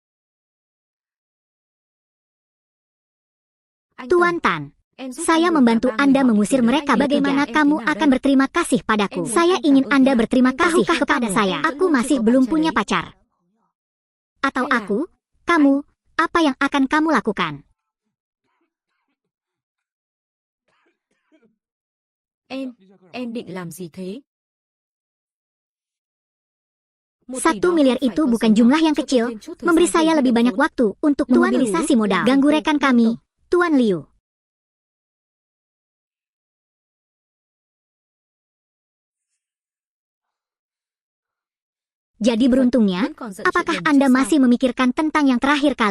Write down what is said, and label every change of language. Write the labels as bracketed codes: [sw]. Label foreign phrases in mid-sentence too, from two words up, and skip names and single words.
[id] Tuan Tan, saya membantu Anda mengusir mereka. Bagaimana kamu akan berterima kasih padaku? Saya ingin Anda berterima kasih kepada saya. Aku masih belum punya pacar. Atau aku, kamu, apa yang akan kamu lakukan? [vi] Em định làm gì thế? [id] 1 miliar itu bukan jumlah yang kecil, memberi saya lebih banyak waktu untuk memobilisasi modal. Ganggu rekan kami, Tuan Liu. Jadi beruntungnya, apakah Anda masih memikirkan tentang yang terakhir kali?